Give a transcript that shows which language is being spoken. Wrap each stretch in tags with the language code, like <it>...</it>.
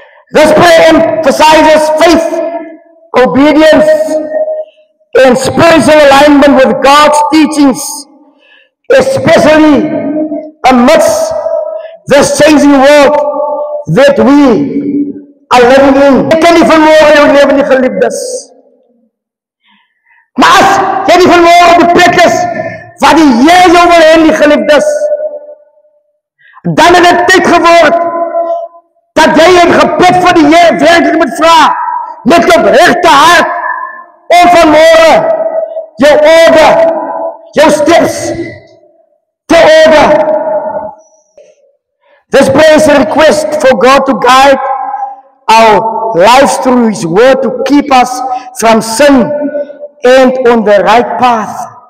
<en>This prayer emphasizes faith, obedience, and spiritual alignment with God's teachings, especially amidst this changing world that we are living in.</en> <af>Ek kan nie vanmorgen jou lewe nie, geliefdes. Maar as jy nie vanmorgen op die plek is wat die Here jou wil hê, die geliefdes, dan het dit tyd geword dat jy in gebed vir die Here werklik moet vra, met opregte hart, om vanmorgen jou order, jou steps te order.</af> <en>This prayer is a request for God to guide our lives through His word to keep us from sin and on the right path.</en>